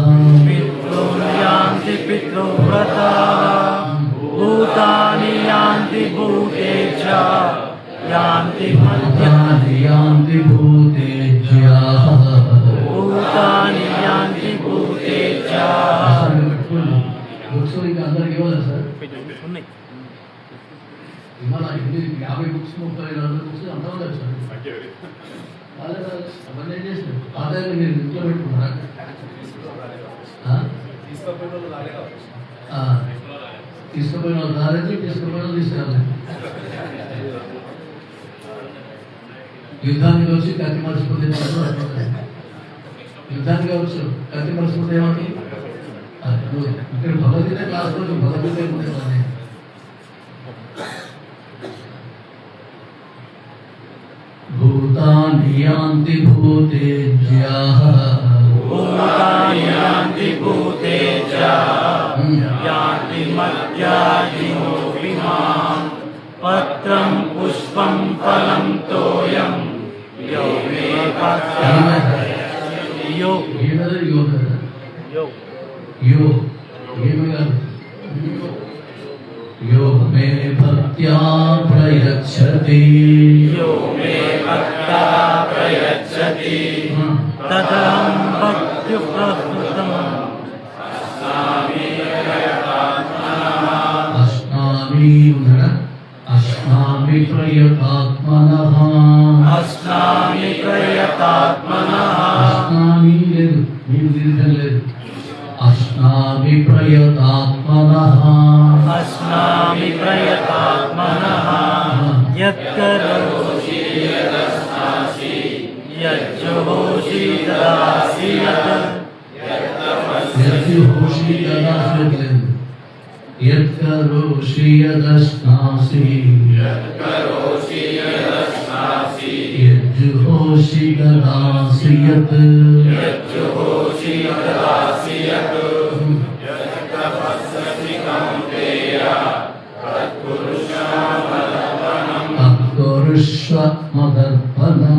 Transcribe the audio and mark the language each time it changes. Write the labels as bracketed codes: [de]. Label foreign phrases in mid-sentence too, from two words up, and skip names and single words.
[sa] पितॄन् यान्ति पितृव्रताः भूतानि यान्ति भूतेज्या यान्ति भूतानि यान्ति भूतेज्याः भूतानि यान्ति भूतेज्याः [te] బుక్స్ ఇంకా అందరికి ఇవ్వాలి సార్ ఇవాళ 50 బుక్స్ 30 బుక్స్ అంతా ఉండదు సార్ అవన్నీ ఏం చేస్తారు ఆదాయం మీరు ఇంట్లో పెట్టుకున్నారా తీసుకుపోయిన వాళ్ళు రాలేదు తీసుకుపోయిన వాళ్ళు తీసుకురాలేదు యుద్ధానికి వచ్చి కత్తి మర్చిపోతే యుద్ధానికి వచ్చు కత్తి మర్చిపోతే ఏమని ఇక్కడ భగవద్గీత క్లాస్ రోజు భగవద్గీత ఏముంటుంది [sa] భూతాని యాంతి భూతేజ్యాః भूतानि यान्ति भूतेज्याः यान्ति मर्त्याजिनो विमाम् पत्रं पुष्पं फलं तोयं यो मे यो [te] ఏమది యోగ [sa] यो [te] యో ఏమి కాదు [sa] యో మే భక్త్యా ప్రయచ్చతి यो मे भक्ता प्रयच्छति तदहं भक्त्युपहृतम् అస్నామి ప్రయతాత్మనః अस्नामि प्रयतात्मनः [te] అస్నామి లేదు మీరు దీర్ఘం లేదు [sa] అస్నామి ప్రయతాత్మనః अस्नामि प्रयतात्मनः यत्करोषि यज्जुहोषि ददासि यत् यज्जुहोषि ददासि यत्करोषि यदश्नासि यज्जुहोषि ददासि यत् तत्कुरुष्व मदर्पणम्